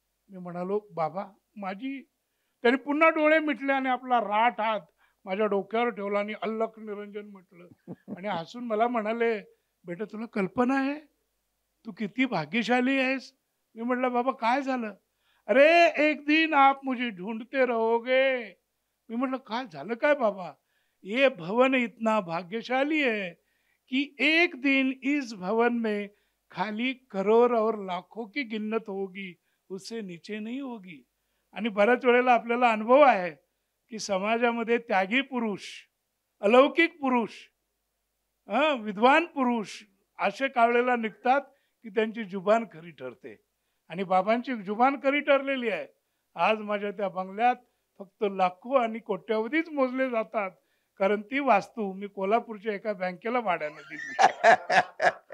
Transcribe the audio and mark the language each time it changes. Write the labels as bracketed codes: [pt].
[mr] मी म्हणालो, बाबा माझी. त्याने पुन्हा डोळे मिटले आणि आपला राठ हात माझ्या डोक्यावर ठेवला आणि अल्लख निरंजन म्हटलं आणि हसून मला म्हणाले, बेटा तुला कल्पना आहे तू किती भाग्यशाली आहेस? मी म्हटलं, बाबा काय झालं? [hi] अरे एक दिन आप मुझे ढूंढते रहोगे. [mr] मी म्हटलं, काय झालं काय बाबा? [hi] ये भवन इतना भाग्यशाली है कि एक दिन इस भवन में खाली करोड़ और लाखों की गिन्नत होगी, उससे नीचे नहीं होगी. [mr] आणि बऱ्याच वेळेला आपल्याला अनुभव आहे की समाजामध्ये त्यागी पुरुष, अलौकिक पुरुष, विद्वान पुरुष असे कावळेला निघतात की त्यांची जुबान खरी ठरते. आणि बाबांची जुबान खरी ठरलेली आहे. आज माझ्या त्या बंगल्यात फक्त लाखो आणि कोट्यावधीच मोजले जातात, कारण ती वास्तू मी कोल्हापूरच्या एका बँकेला भाड्याने दिली.